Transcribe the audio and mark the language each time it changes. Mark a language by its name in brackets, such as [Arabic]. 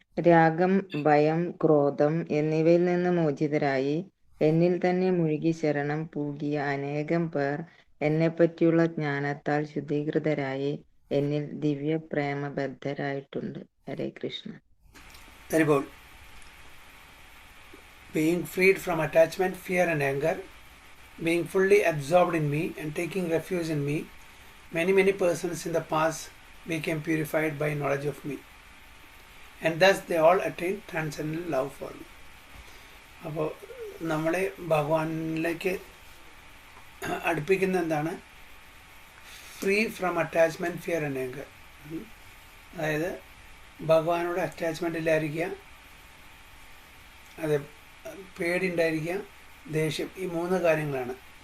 [Malayalam] രാഗം, ഭയം, ക്രോധം എന്നിവയിൽ നിന്ന് മോചിതരായി എന്നിൽ തന്നെ മുഴുകി ശരണം പൂകിയ അനേകം പേർ എന്നെപ്പറ്റിയുള്ള ജ്ഞാനത്താൽ ശുദ്ധീകൃതരായി എന്നിൽ ദിവ്യ പ്രേമബദ്ധരായിട്ടുണ്ട്. ഹരേ Krishna. [English] Very good. Being freed from attachment, fear and anger, being fully absorbed in me and taking refuge in me, many persons in the past became purified by knowledge of me. And thus they all attained transcendental love for me. [Malayalam] അപ്പോൾ നമ്മളെ ഭഗവാനിലേക്ക് അടുപ്പിക്കുന്ന എന്താണ്? [English] Free from attachment, fear and anger. [Malayalam] അതായത് ഭഗവാനോട് attachment ഇല്ലായിരിക്കുക, അത് പേടി ഉണ്ടായിരിക്കുക, ദേഷ്യം, ഈ 3 കാര്യങ്ങളാണ്.